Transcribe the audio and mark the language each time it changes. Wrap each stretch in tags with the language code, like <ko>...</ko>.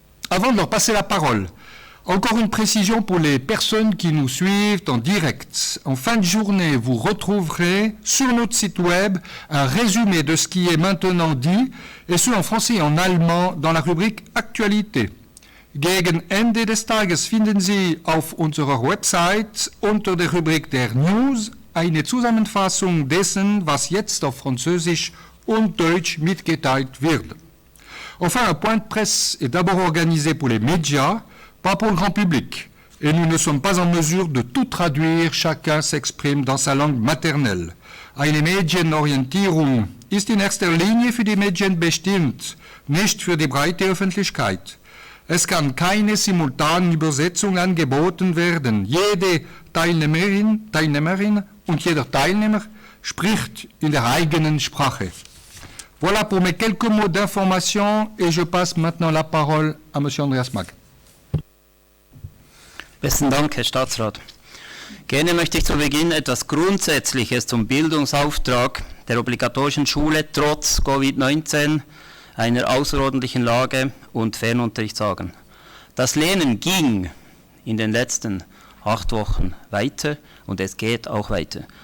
<fr>Avant de leur passer la parole, encore une précision pour les personnes qui nous suivent en direct. En fin de journée, vous retrouverez sur notre site web un résumé de ce qui est maintenant dit, et ce en français et en allemand dans la rubrique Actualité.</fr> <de>Gegen Ende des Tages finden Sie auf unserer Website unter der Rubrik der News eine Zusammenfassung dessen, was jetzt auf Französisch und Deutsch mitgeteilt wird.</de> <fr>Enfin, un point de presse est d'abord organisé pour les médias, pas pour le grand public, et nous ne sommes pas en mesure de tout traduire, chacun s'exprime dans sa langue maternelle.</fr> <de>Eine Medienorientierung ist in erster Linie für die Medien bestimmt, nicht für die breite Öffentlichkeit. Es kann keine simultanen Übersetzung angeboten werden. Jede Teilnehmerin und jeder Teilnehmer spricht in der eigenen Sprache.</de> <fr>Voilà pour mes quelques mots d'information et je passe maintenant la parole à M. Andreas Mag.</fr> <de>Besten Dank, Herr Staatsrat. Gerne möchte ich zu Beginn etwas Grundsätzliches zum Bildungsauftrag der obligatorischen Schule trotz Covid-19, einer außerordentlichen Lage und Fernunterricht sagen. Das Lernen ging in den letzten 8 Wochen weiter und es geht auch weiter.</de>